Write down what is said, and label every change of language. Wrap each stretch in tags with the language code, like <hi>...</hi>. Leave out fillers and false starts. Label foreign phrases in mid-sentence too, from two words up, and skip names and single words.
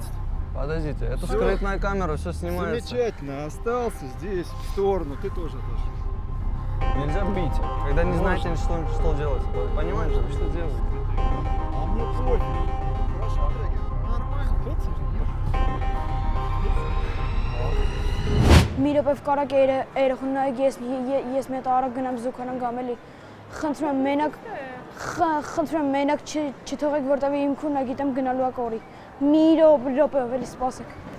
<ru>Подождите, это скрытная камера, все снимается. Замечательно, остался здесь, в сторону, ты тоже отошел. Нельзя бить, когда не знаете, что делать. Понимаете, что делать? А мне пофиг. Хорошо, Дрегер, нормально.</ru> <hy>Մի րոպեով կարակ երախուն նայեք, ես մի հատ արագ գնամ զուգանան գամ էլի։ Խնդրում եմ մենակ չթողեք, որտեւ իմ քունը գիտեմ գնալու ա կորի։ Մի րոպեով էլի սպասեք։</hy>